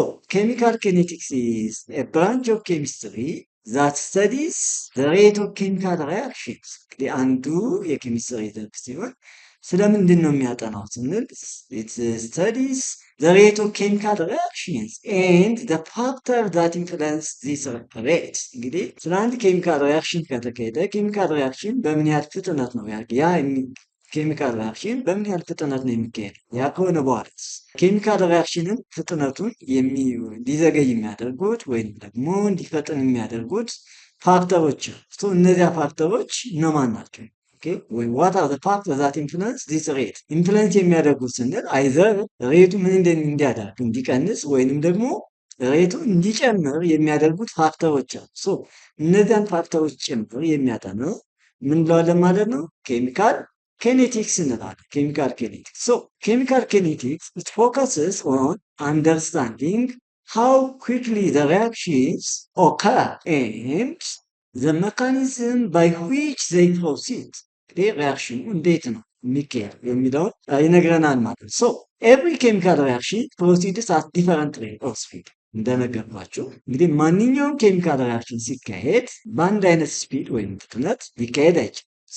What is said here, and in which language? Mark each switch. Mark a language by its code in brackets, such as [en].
[en] ኬሚካል ኬኔቲክስ ኢዝ ኤ ብራንች ኦፍ ኬሚስትሪ ዛት ስተዲስ ዘ ሬት ኦፍ ኬሚካል ሪያክሽንስ። [am] እንግዲህ አንዱ የኬሚስትሪ ዘርፍ ሲሆን ስለምንድን ነው የሚያጠናው ስንል [en] it studies the rate of chemical reactions and the factor that influence this rate። [am] እንግዲህ ስለ አንድ ኬሚካል ሪያክሽን ከተካሄደ ኬሚካል ሪያክሽን በምን ያህል ፍጥነት ነው ኬሚካል ሪያክሽን በምን ያህል ፍጥነት ነው የሚካሄደው? ያ ከሆነ በኋላ ኬሚካል ሪያክሽንን ፍጥነቱን ሊዘገይ የሚያደርጉት ወይም ደግሞ እንዲፈጥን የሚያደርጉት ፋክተሮች ነው። እነዚያ ፋክተሮች እነማን ናቸው? ወይ [en] what are the factors that influence this rate? [am] ኢንፍሉዌንስ የሚያደርጉት ስንል አይዘር ሬቱ ምን እንዲያደርግ እንዲቀንስ ወይንም ደግሞ ሬቱ እንዲጨምር የሚያደርጉት ፋክተሮች አሉ። እነዚያን ፋክተሮች ጭምር የሚያጠናው ምን እንለዋለን ማለት ነው? ኬሚካል ኬኔቲክስ እንላለን። ኬሚካል ኬኔቲክስ ኬሚካል ኬኔቲክስ [en] it focuses on understanding how quickly the reactions occur and the mechanism by which they proceed። [am] ሪያክሽኑ እንዴት ነው የሚካሄደው የሚለውን ይነግረናል ማለት ነው። [en] ኤቭሪ ኬሚካል ሪያክሽን ፕሮሲድስ አት ዲፈረንት ሬት ኦፍ ስፒድ። [am] እንደነገርኳችሁ እንግዲህ ማንኛውም ኬሚካል ሪያክሽን ሲካሄድ በአንድ አይነት ስፒድ ወይም ፍጥነት ሊካሄድ አይችልም።